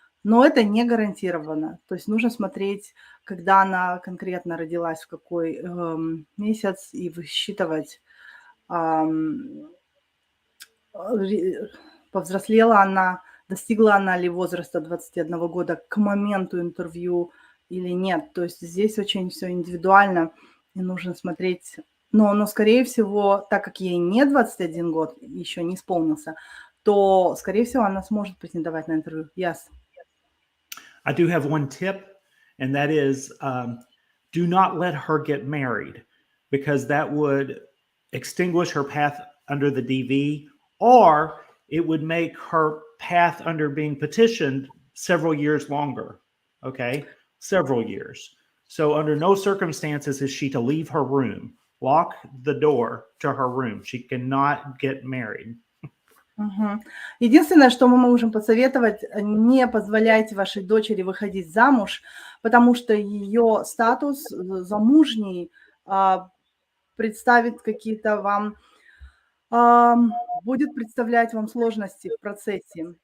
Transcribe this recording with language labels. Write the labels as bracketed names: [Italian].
[Russian] Но это не гарантированно. То есть нужно смотреть, когда она конкретно родилась, в какой месяц, и высчитывать, повзрослела она, достигла она ли возраста 21 года к моменту интервью или нет. То есть здесь очень все индивидуально, и нужно смотреть. Но, скорее всего, так как ей не 21 год, еще не исполнился, то, скорее всего, она сможет претендовать на интервью. Yes. [English] I do have one tip. and that is do not let her get married, because that would extinguish her path under the DV, or it would make her path under being petitioned several years longer. Okay, several years. So under no circumstances is she to leave her room. Lock the door to her room. She cannot get married. Мгм. [Russian] Единственное, что мы можем посоветовать, не позволяйте вашей дочери выходить замуж, потому что ее статус замужней представит какие-то вам, будет представлять вам сложности в процессе.